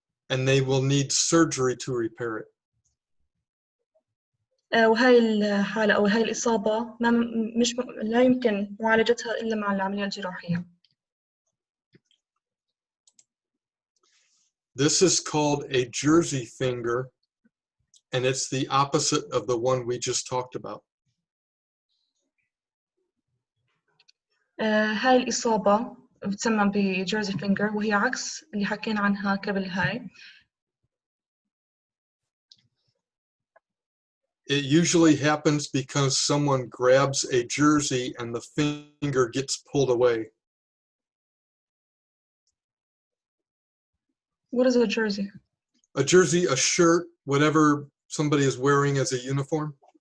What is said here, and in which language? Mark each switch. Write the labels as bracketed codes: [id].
[en] And they will need surgery to repair it. [ar] وهاي الحالة أو هاي الإصابة لا يمكن معالجتها إلا مع العملية الجراحية. [en] This is called a jersey finger, and it's the opposite of the one we just talked about. [ar] هاي الإصابة بتسمى بجيرزي فينجر وهي عكس اللي حكينا عنها قبل هاي. [en] It usually happens because someone grabs a jersey and the finger gets pulled away. What is a jersey? A jersey, a shirt, whatever somebody is wearing as a uniform.